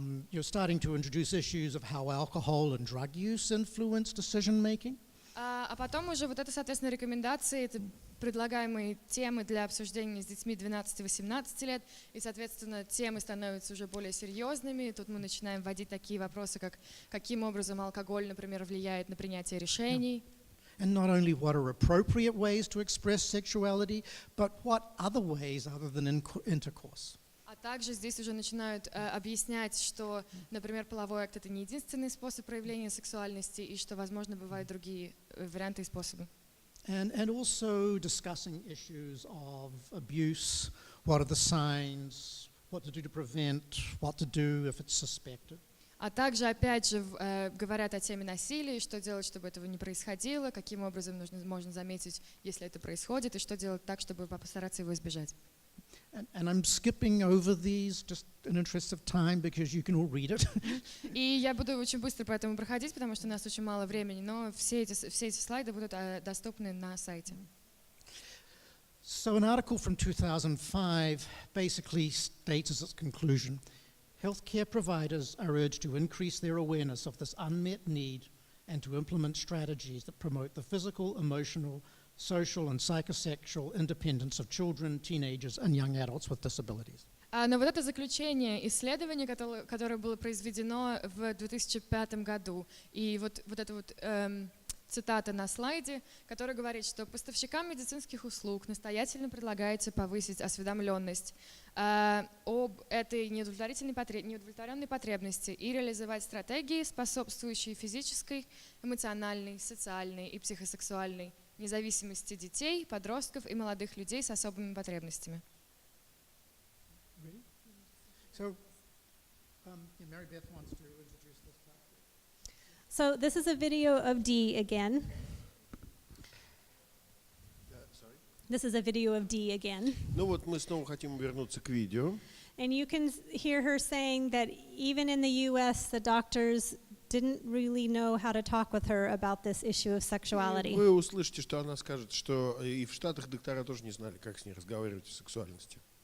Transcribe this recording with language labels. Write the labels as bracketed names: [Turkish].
[English] You're starting to introduce issues of how alcohol and drug use influence decision making. [Russian] А потом уже вот это, соответственно, рекомендации, это предлагаемые темы для обсуждения с детьми 12-18 лет, и, соответственно, темы становятся уже более серьезными. Тут мы начинаем вводить такие вопросы, как каким образом алкоголь, например, влияет на принятие решений. [English] And not only what are appropriate ways to express sexuality, but what other ways other than intercourse. [Russian] А также здесь уже начинают объяснять, что, например, половой акт — это не единственный способ проявления сексуальности, и что, возможно, бывают другие варианты и способы. [English] And also discussing issues of abuse, what are the signs, what to do to prevent, what to do if it's suspected. [Russian] А также, опять же, говорят о теме насилия, что делать, чтобы этого не происходило, каким образом можно заметить, если это происходит, и что делать так, чтобы постараться его избежать. [English] And I'm skipping over these just in interest of time because you can all read it. [Russian] И я буду очень быстро по этому проходить, потому что у нас очень мало времени, но все эти слайды будут доступны на сайте. [English] So an article from 2005 basically states as its conclusion, healthcare providers are urged to increase their awareness of this unmet need and to implement strategies that promote the physical, emotional, social and psychosexual independence of children, teenagers and young adults with disabilities. [Russian] Но вот это заключение исследования, которое было произведено в 2005 году, и вот эта вот цитата на слайде, которая говорит, что поставщикам медицинских услуг настоятельно предлагается повысить осведомленность об этой неудовлетворенной потребности и реализовать стратегии, способствующие физической, эмоциональной, социальной и психосексуальной независимости детей, подростков и молодых людей с особыми потребностями. [English] So, Meribet wants to introduce this part. So this is a video of D again. Sorry? This is a video of D again. [Russian] Ну вот мы снова хотим вернуться к видео. [English] And you can hear her saying that even in the US, the doctors didn't really know how to talk with her about this issue of sexuality. [Russian] Вы услышите, что она скажет, что и в Штатах доктора тоже не знали, как с ней разговаривать о сексуальности.